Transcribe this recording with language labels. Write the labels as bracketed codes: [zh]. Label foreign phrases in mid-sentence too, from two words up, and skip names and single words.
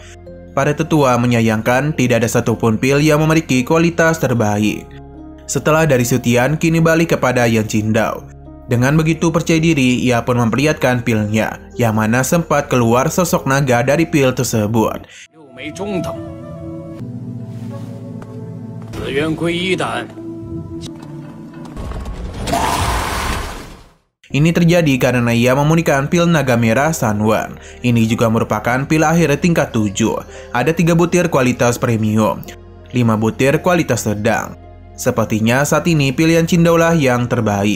[id] Para tetua menyayangkan tidak ada satupun pil yang memiliki kualitas terbaik. Setelah dari Xu Tian, kini balik kepada Yan Qingdao. Dengan begitu percaya diri, ia pun memperlihatkan pilnya, yang mana sempat keluar sosok naga dari pil tersebut. [zh] 六枚中等，紫渊归一胆。 [id] Ini terjadi karena ia memunikan pil naga merah Sanwan. Ini juga merupakan pil akhir tingkat 7. Ada 3 butir kualitas premium, 5 butir kualitas sedang. Sepertinya saat ini pilihan Qingdao lah yang terbaik.